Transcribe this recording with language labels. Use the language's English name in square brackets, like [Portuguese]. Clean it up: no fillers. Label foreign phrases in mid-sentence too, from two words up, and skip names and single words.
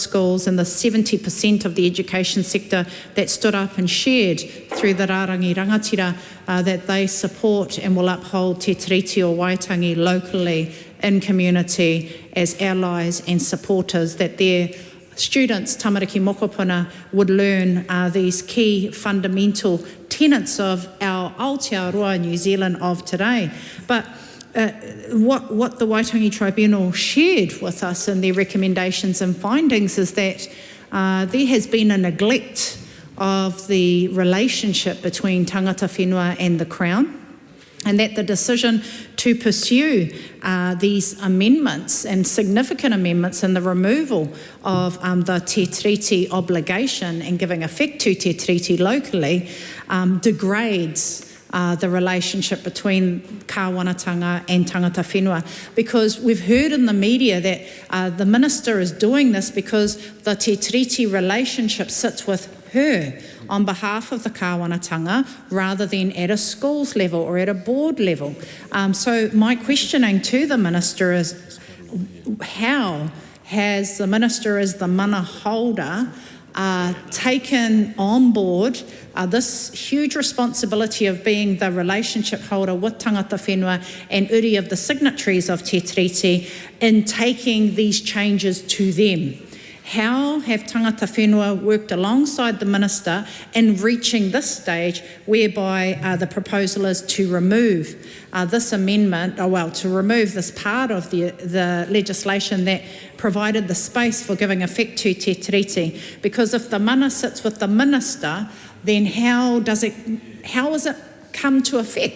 [English] schools and the 70% of the education sector that stood up and shared through the Rārangi Rangatira that they support and will uphold Te Tiriti o Waitangi locally in community as allies and supporters, that their students, [Māori] tamariki mokopuna, [English] would learn these key fundamental tenets of our Aotearoa New Zealand of today. But what the Waitangi Tribunal shared with us in their recommendations and findings is that there has been a neglect of the relationship between [Māori] tangata whenua [English] and the Crown, and that the decision to pursue these amendments and significant amendments and the removal of the Te Tiriti obligation and giving effect to Te Tiriti locally degrades the relationship between kāwanatanga and [Māori] tangata whenua, [English] because we've heard in the media that the Minister is doing this because the Te Tiriti relationship sits with her on behalf of the kāwanatanga rather than at a schools level or at a board level. So my questioning to the Minister is, how has the Minister as the mana holder taken on board this huge responsibility of being the relationship holder with [Māori] tangata whenua [English] and uri of the signatories of Te Tiriti in taking these changes to them? How have [Māori] tangata whenua [English] worked alongside the Minister in reaching this stage whereby the proposal is to remove this amendment, to remove this part of the legislation that provided the space for giving effect to Te Tiriti? Because if the mana sits with the Minister, then how is it come to effect?